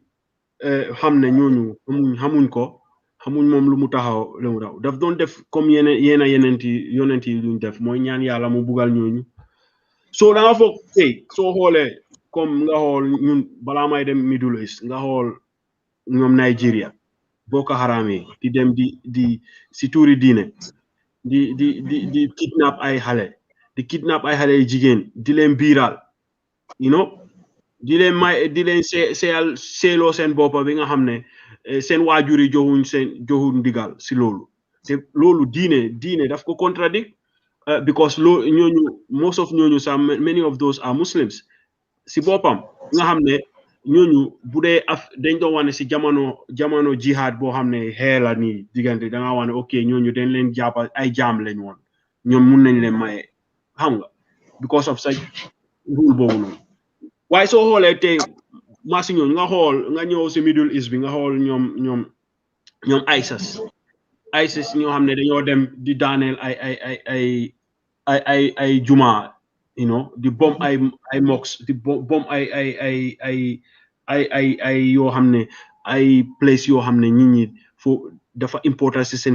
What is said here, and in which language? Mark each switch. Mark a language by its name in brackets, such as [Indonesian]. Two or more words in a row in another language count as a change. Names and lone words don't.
[Wolof] xam ne ñooñu xamuñ moom lu mu taxaw daf doon def comme yonent yi luñ def mooy ñaan yàlla mu bugal ñooñu so da nga foog tey soo xoolee comme nga xool ñun balaa may dem Middle East nga xool ñoom Nigeria Boko Haram yi di dem di si tuuri diine di kidnap ay xale yi jigéen di leen biiral di leen seeloo seen boppa bi nga xam ne seen waajur yi joxuñ ndigal si loolu te loolu diine daf ko [English] contradict because [Wolof] ñooñu [English] most of [Wolof] ñooñu sax [English] many of those are Muslims [Wolof] si boppam nga xam ne ñooñu bu dee dañ doon wane si jamono jihad boo xam ne xeela nii diggante da nga wane ok ñooñu dañ leen jàppa ay jaam lañ woon ñoom mun nañ leen maye xam nga [English] because of [Wolof] sa rule boobu noonu waaye soo xoolee tey masi ñooñu nga ñëw si Middle East bi nga xool ñoom ISIS ñoo xam ne dañoo dem di daaneel ay juma di bom ay mosques di bom ay yoo xam ne ay place yoo xam ne nit ñi fo dafa important si seen